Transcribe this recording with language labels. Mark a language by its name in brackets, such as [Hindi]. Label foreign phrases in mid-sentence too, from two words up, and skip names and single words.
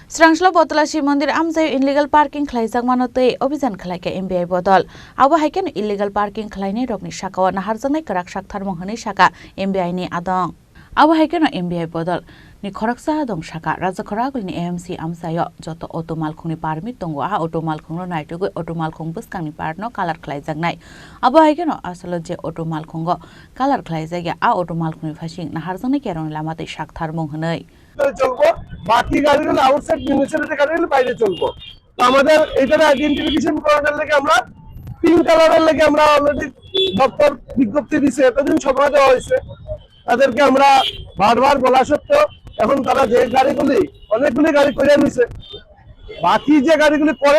[Bodo] स्रांस्ल बतला शिव मंदिर आमजाय [English] illegal parking [Bodo] खलाइजाक मानोतै अभियान खलाइके एमबिआई बदल आबो हाइकेन [English] illegal parking [Bodo] खलाइनाय रकनि शाखाव नाहारजानाय कराक शाखथार महनै शाखा एमबिआई नि आदं आबो हाइकेन एमबिआई बदल नि खरकसा दं शाखा राज्य खरागुलनि एएमसी आमसायो जत अटो मालखुंनि पारमिट दंगो आ अटो मालखुंनो नायटुगै अटो मालखुं बसकांनि पार्टनो कालार खलाइजाकनाय आबो हाइकेन आसल जे अटो मालखुंगो कालार खलाइजाया आ अटो मालखुंनि फासिं नाहारजानाय केरन लामातै शाखथार महनै [Bangla] চলবো বাকি গাড়িগুলো [English] outside municipality [Bangla] গাড়িগুলো বাইরে চলবো তো আমাদের এটার আইডেন্টিফিকেশন করানোর লাগে আমরা পিঙ্ক কালারের লাগে আমরা অলরেডি দপ্তর বিজ্ঞপ্তি দিয়েছে এতদিন সময় দেওয়া হয়েছে তাদেরকে আমরা বারবার বলা সত্ত্বেও এখন তারা যে গাড়িগুলি অনেকগুলি গাড়ি করে নিছে বাকি যে গাড়িগুলি করে